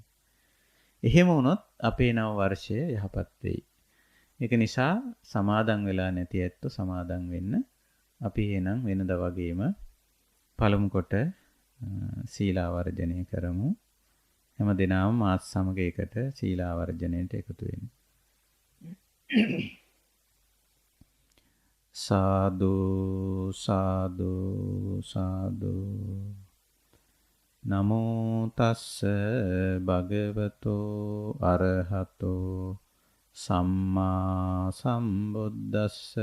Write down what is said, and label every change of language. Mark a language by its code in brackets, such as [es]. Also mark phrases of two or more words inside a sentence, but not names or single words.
[si] එහෙම වුණොත් අපේ නව වර්ෂය යහපත් වෙයි. ඒක නිසා සමාදන් වෙලා නැති ඇත්තෝ සමාදන් වෙන්න. අපි එහෙනම් වෙනදා වගේම පළමු කොට සීලාවර්ජනය කරමු. හැම දිනම මාස සමග එකට සීලාවර්ජනයට එකතු වෙමු. සාදු සාදු සාදු. [pi] නමෝ තස්ස භගවතෝ අරහතෝ සම්මා සම්බුද්දස්ස.